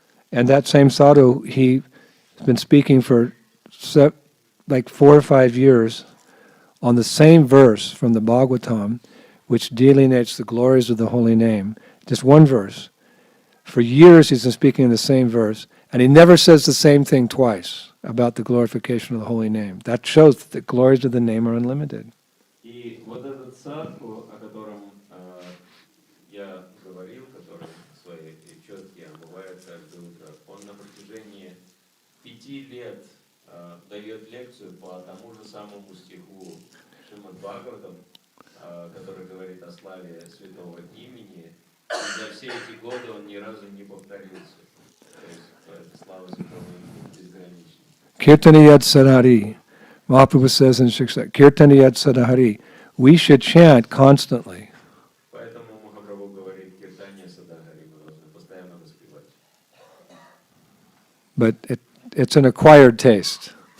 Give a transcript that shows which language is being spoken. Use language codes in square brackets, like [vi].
[en] And that same sadhu, he's been speaking for like 4 or 5 years on the same verse from the Bhagavatam, which delineates the glories of the holy name. Just one verse. For years he's been speaking in the same verse, and he never says the same thing twice about the glorification of the holy name. That shows that the glories of the name are unlimited. [ru] И вот этот садху, о котором я говорил, который свои четкие омывает каждое утро, он на протяжении 5 лет дает лекцию по тому же самому стиху Шримад Бхагаватам, который говорит о славе святого имени. И за все эти годы он ни разу не повторился. То есть слава святого имени безгранична. [sa] Kirtaniyat Sadhari. [en] Mahaprabhu says in Shiksha, [sa] Kirtaniyat Sadhari. [en] We should chant constantly. [ru] Поэтому Махапрабху говорит, [sa] Киртания Садхари, [ru] мы должны постоянно воспевать. [en] But it's an acquired taste.